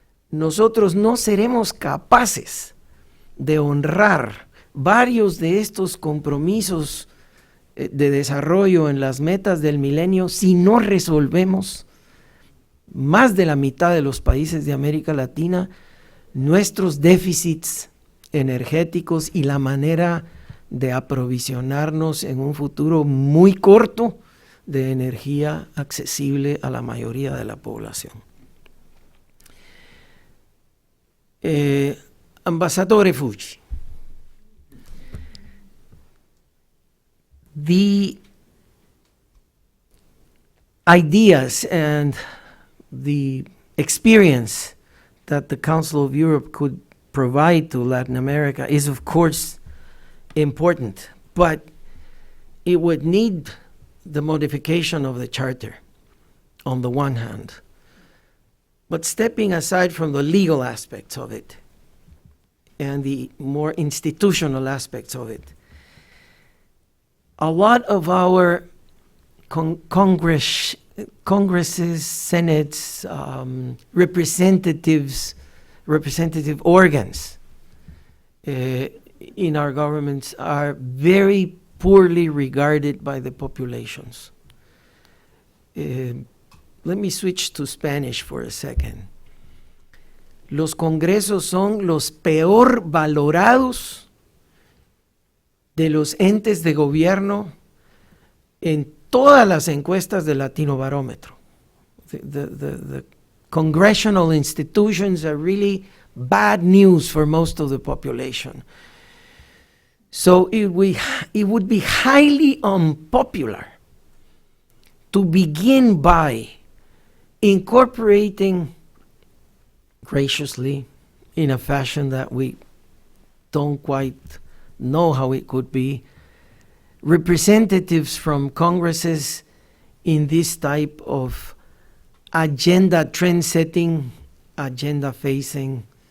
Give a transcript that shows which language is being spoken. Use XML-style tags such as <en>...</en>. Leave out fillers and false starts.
<es>Nosotros no seremos capaces de honrar varios de estos compromisos de desarrollo en las metas del milenio si no resolvemos más de la mitad de los países de América Latina nuestros déficits energéticos y la manera de aprovisionarnos en un futuro muy corto de energía accesible a la mayoría de la población.</es> <en>Ambassador Fuji, the ideas and the experience that the Council of Europe could provide to Latin America is of course important, but it would need the modification of the Charter on the one hand. But stepping aside from the legal aspects of it and the more institutional aspects of it, a lot of our congresses, senates, representative organs in our governments are very poorly regarded by the populations. Let me switch to Spanish for a second.</en> <es>Los congresos son los peor valorados de los entes de gobierno en todas las encuestas de Latino Barómetro.</es> <en>The congressional institutions are really bad news for most of the population. So it would be highly unpopular to begin by incorporating graciously in a fashion that we don't quite know how it could be, representatives from congresses in this type of agenda trend-setting, agenda-facing.</en>